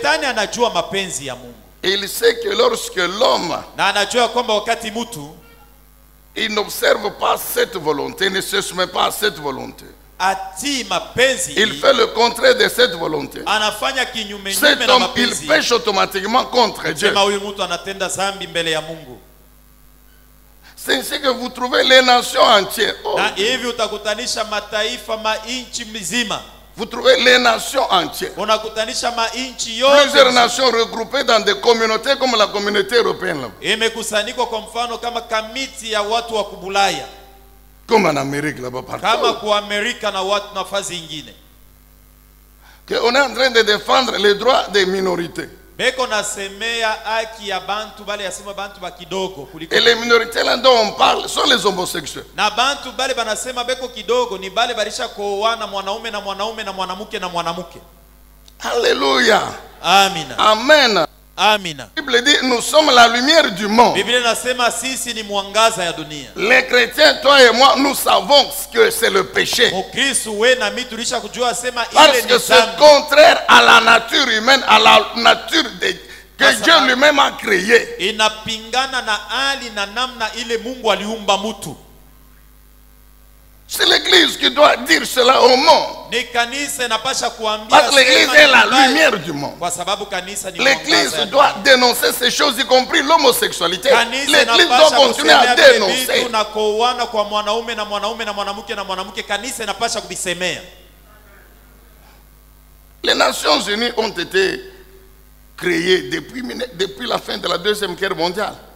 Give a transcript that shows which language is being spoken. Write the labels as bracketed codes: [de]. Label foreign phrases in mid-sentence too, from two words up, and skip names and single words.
[fr] Et il sait que lorsque l'homme il n'observe pas cette volonté, ne se soumet pas à cette volonté, il fait le contraire de cette volonté. Cet homme, il pêche automatiquement contre Dieu. C'est ainsi que vous trouvez les nations entières. Oh. [sw] Na hivi utakutanisha mataifa mainchi mzima. [fr] Vous trouvez les nations entières. [sw] Unakutanisha mainchi yote. [fr] Plusieurs nations regroupées dans des communautés comme la communauté européenne. [sw] Imekusanyikwa kwa mfano kama kamiti ya watu wa kubulaya. [fr] Comme en Amérique là-bas partout. [sw] Kama kwa Amerika na watu nafasi nyingine. [fr] On est en train de défendre les droits des minorités. [sw] Beko nasemea haki ya bantu bale yasema bantu ba kidogo kuliko. [fr] Et les minorités là dont on parle sont les homosexuels. [sw] Na bantu bale banasema beko kidogo ni bale balisha kuoana mwanaume na mwanaume na mwanamke na mwanamke. [fr] Alléluia. [sw] Amina. [fr] Amen. [sw] Amina. [fr] La Bible dit nous sommes la lumière du monde. [sw] Biblia nasema sisi ni mwangaza ya dunia. [fr] Les chrétiens, toi et moi, nous savons que c'est le péché. Parce que c'est contraire à la nature humaine, à la nature que Dieu lui-même a créée. [sw] Inapingana na hali na namna ile Mungu aliumba mtu. [fr] C'est l'église qui doit dire cela au monde. Parce que l'église est la lumière du monde. L'église doit dénoncer ces choses, y compris l'homosexualité. L'église doit continuer à dénoncer. Les Nations Unies ont été créées depuis la fin de la Deuxième Guerre mondiale.